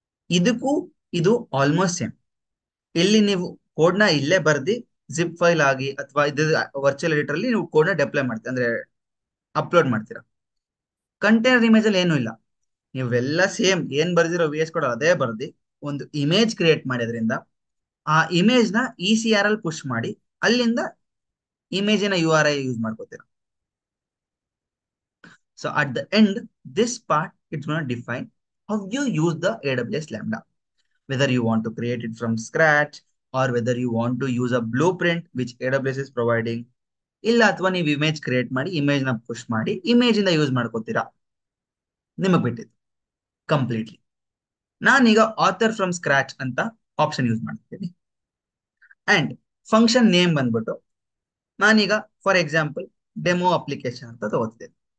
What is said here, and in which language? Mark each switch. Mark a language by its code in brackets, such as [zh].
[kn] ಇದಕ್ಕೂ ಇದು almost same. ಇಲ್ಲಿ ನೀವು ಕೋಡ್ ನ ಇಲ್ಲೇ ಬರ್ದಿ ಜಿಪ್ ಫೈಲ್ ಆಗಿ ಅಥವಾ ಇದು ವರ್ಚುವಲ್ ಎಡಿಟರ್ ಅಲ್ಲಿ ನೀವು ಕೋಡ್ ನ ಡೆಪ್ಲೈ ಮಾಡ್ತೀರಾ ಅಂದ್ರೆ ಅಪ್ಲೋಡ್ ಮಾಡ್ತೀರಾ. ಕಂಟೈನರ್ ಇಮೇಜ್ ಅಲ್ಲಿ ಏನು ಇಲ್ಲ, ನೀವೆಲ್ಲ ಸೇಮ್ ಏನ್ ಬರ್ದಿರೋ ವಿ ಎಸ್ ಕೋಡ್ ಅದೇ ಬರ್ದಿ ಒಂದು ಇಮೇಜ್ ಕ್ರಿಯೇಟ್ ಮಾಡಿದ್ರಿಂದ ಆ ಇಮೇಜ್ ನ ಇ ಸಿ ಆರ್ ಅಲ್ಲಿ ಪುಷ್ ಮಾಡಿ ಅಲ್ಲಿಂದ ಇಮೇಜಿನ you are I use ಮಾಡ್ಕೋತೀರಾ. [en] So at the end this part it's gonna define how you use the A W S lambda, whether you want to create it from scratch or whether you want to use a blueprint which AWS is providing. [kn] ಇಲ್ಲ ಅಥವಾ ನೀವು image create ಮಾಡಿ image ನ push ಮಾಡಿ image ಇಂದ use ಮಾಡ್ಕೋತೀರಾ, ನಿಮಗ್ ಬಿಟ್ಟಿದ್ದು completely. ನಾನೀಗ ಆಥರ್ ಫ್ರಮ್ ಸ್ಕ್ರಾಚ್ ಅಂತ ಆಪ್ಷನ್ ಯೂಸ್ ಮಾಡ್ತೀನಿ ಅಂಡ್ ಫಂಕ್ಷನ್ ನೇಮ್ ಬಂದ್ಬಿಟ್ಟು ನಾನೀಗ ಫಾರ್ ಎಕ್ಸಾಂಪಲ್ ಡೆಮೋ ಅಪ್ಲಿಕೇಶನ್ ಅಂತ ತಗೋತಿದ್ದೇನೆ.